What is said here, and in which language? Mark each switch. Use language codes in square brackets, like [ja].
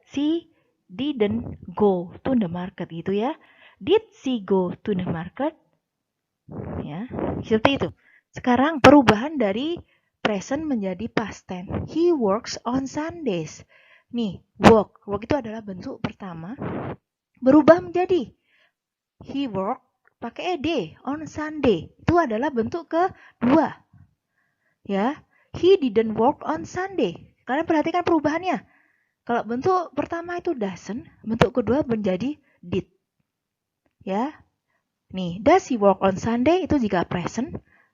[en] She didn't go to the market gitu ya. Did she go to the market? [id] Ya, seperti itu. Sekarang perubahan dari present menjadi past tense. [en] He works on Sundays. [id] Nih, work itu adalah bentuk pertama. Berubah menjadi he work pakai ed on Sunday. Itu adalah bentuk kedua. [en] Ya, he didn't work on Sunday. [id] Kalian perhatikan perubahannya. Kalau bentuk pertama itu doesn't, bentuk kedua menjadi did. Ya. [en] Nih, does he work on Sunday itu jika present.